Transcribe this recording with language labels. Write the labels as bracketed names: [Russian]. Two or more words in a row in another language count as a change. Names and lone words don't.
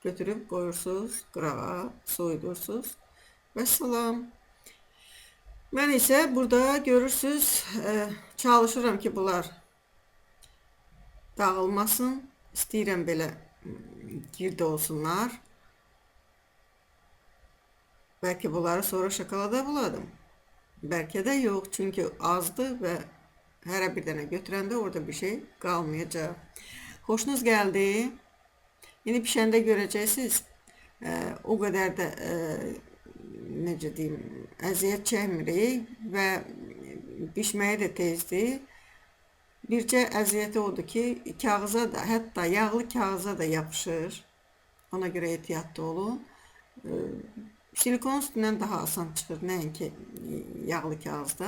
[Azerbaijani] götürüb qoyursunuz qırağa, soyudursunuz. Vəssalam. Mən isə burada görürsüz, çalışıram ki, bunlar dağılmasın. İstəyirəm belə girdə olsunlar. Belki bunları sonra şokolada buladım. [Turkish] Belki de yok çünkü azdı ve her bir tane götürende orada bir şey kalmayacak. Hoşunuz geldi. Yine pişende göreceksiniz. O kadar da [Azerbaijani] necə deyim, əziyyət çəkmirik və bişməyi də tezdir. Bircə əziyyəti odur ki, kağıza da, hətta yağlı kağıza da yapışır. Ona görə ehtiyatlı olun. Silikon üstündən daha asan çıxır, nəinki yağlı kağızda.